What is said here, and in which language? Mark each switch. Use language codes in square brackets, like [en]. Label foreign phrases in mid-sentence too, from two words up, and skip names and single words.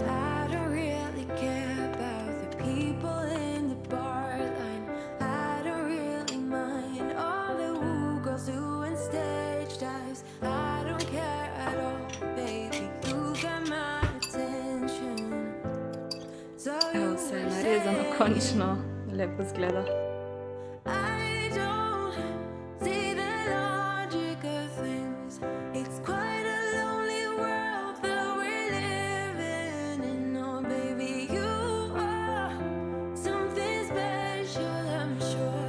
[en] I don't really care about the people in the bar line. I don't really mind all the woo girls doing stage dives. I don't care at all, baby. You got my attention. So [sl] Evo, vse je narezano končno. Lepo izgleda. [en] I don't see the logic of things. It's quite a lonely world that we're living in. Oh, baby, you are something special, I'm sure.